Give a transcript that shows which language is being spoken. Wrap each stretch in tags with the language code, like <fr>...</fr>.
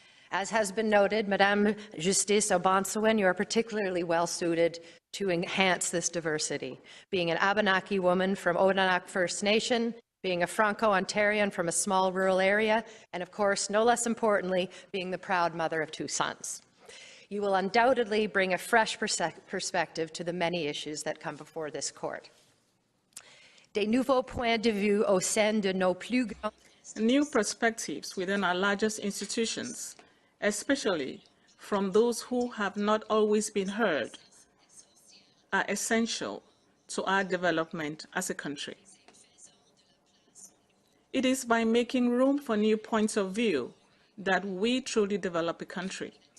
<en>As has been noted, Madame Justice O'Bonsawin, you are particularly well-suited to enhance this diversity, being an Abenaki woman from Odanak First Nation, being a Franco-Ontarian from a small rural area, and of course, no less importantly, being the proud mother of 2 sons. You will undoubtedly bring a fresh perspective to the many issues that come before this court.</en> <fr>Des nouveaux points de vue au sein de nos plus grands.</fr> <en>New perspectives within our largest institutions, especially from those who have not always been heard, are essential to our development as a country. It is by making room for new points of view that we truly develop a country.</en>